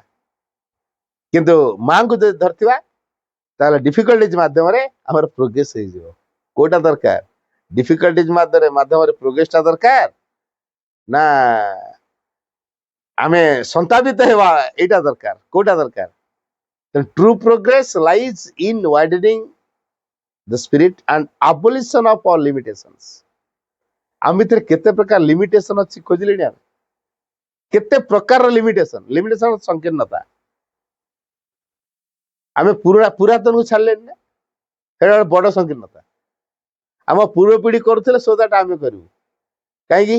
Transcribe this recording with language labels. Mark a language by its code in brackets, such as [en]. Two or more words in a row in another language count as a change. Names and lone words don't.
[or] କିନ୍ତୁ ମାଙ୍କୁ ଯଦି ଧରିଥିବା ତାହେଲେ ଡିଫିକଲ୍ଟିଜ ମାଧ୍ୟମରେ ଆମର ପ୍ରୋଗ୍ରେସ ହେଇଯିବ। କୋଉଟା ଦରକାର? ଡିଫିକଲ୍ଟିଜ ମାଧ୍ୟମରେ ପ୍ରୋଗ୍ରେସଟା ଦରକାର ନା ଆମେ ସନ୍ତାପିତ ହେବା ଏଇଟା ଦରକାର? କୋଉଟା ଦରକାର? [en] True progress lies in widening the spirit and abolition of all limitations. [or] ଆମ ଭିତରେ କେତେ ପ୍ରକାର ଲିମିଟେସନ ଅଛି ଖୋଜିଲେଣି ଆମେ? କେତେ ପ୍ରକାରର ଲିମିଟେସନ ସଂକୀର୍ଣ୍ଣତା ଆମେ ପୁରାତନକୁ ଛାଡିଲେଣି ନା, ସେଇଟା ଗୋଟେ ବଡ ସଂକୀର୍ଣ୍ଣତା। ଆମ ପୂର୍ବ ପିଢି କରୁଥିଲେ ସୋଦାଟା ଆମେ କରିବୁ କାହିଁକି?